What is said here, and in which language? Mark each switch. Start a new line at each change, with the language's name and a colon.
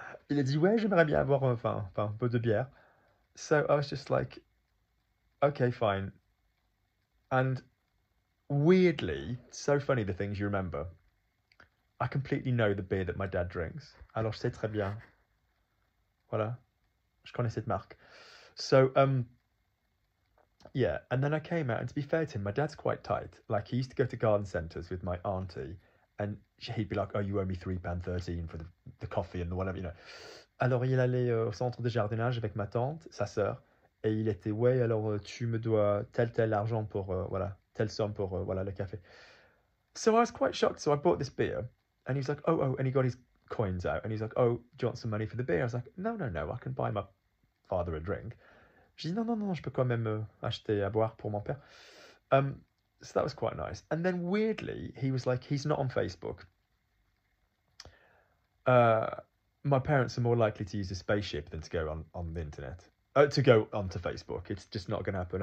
French: Il a dit, ouais, j'aimerais bien avoir un peu de bière.
English: So I was just like, okay, fine. And weirdly, so funny the things you remember. I completely know the beer that my dad drinks.
French: Alors je sais très bien. Voilà. Je connais cette marque.
English: So, yeah. And then I came out, and to be fair to him, my dad's quite tight. Like, he used to go to garden centres with my auntie, and he'd be like, oh, you owe me £3.13 for the coffee and the whatever, you know.
French: Alors, il allait au centre de jardinage avec ma tante, sa sœur, et il était, ouais, alors tu me dois tel argent pour, voilà, telle somme pour, voilà, le café.
English: So I was quite shocked. So I bought this beer, and he's like, oh, and he got his coins out, and he's like, oh, do you want some money for the beer? I was like, no, I can buy my father a drink.
French: J'ai dit, non, je peux quand même acheter à boire pour mon père.
English: So that was quite nice. And then weirdly, he was like, he's not on Facebook. My parents are more likely to use a spaceship than to go on the internet. To go onto Facebook. It's just not going to happen.